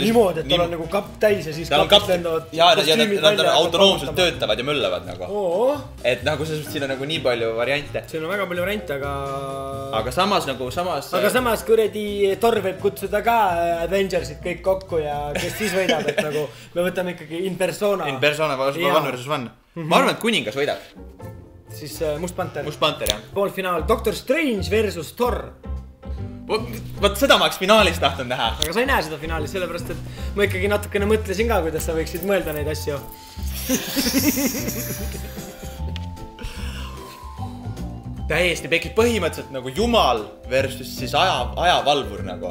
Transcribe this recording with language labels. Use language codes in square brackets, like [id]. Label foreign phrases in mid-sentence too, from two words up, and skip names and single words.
[et] Niimoodi, et tal on nagu kapp täis ja siis kapist lendavad kostüümid välja. Nad autonoomselt töötavad ja möllavad nagu. Et nagu siin on nagu nii palju variante. Siin on väga palju variante, aga... Aga samas nagu, Aga samas kuredi Thor võib kutsuda ka Avengersid kõik kokku ja kes siis võidab, et nagu me võtame ikkagi [la] in persona. In persona, [en] one versus one. [et] Ma arvan, et kuningas võidab. Siis Must Panter. Must Panter, jah. Poolfinaal Doctor Strange versus Thor. Võt seda ma oleks finaalis tahtnud näha. Aga sa ei näe seda finaalis, sellepärast, et ma ikkagi natukene mõtlesin ka, kuidas sa võiksid mõelda neid asju. Täiesti pekib põhimõtteliselt nagu jumal versus siis ajavalvur nagu.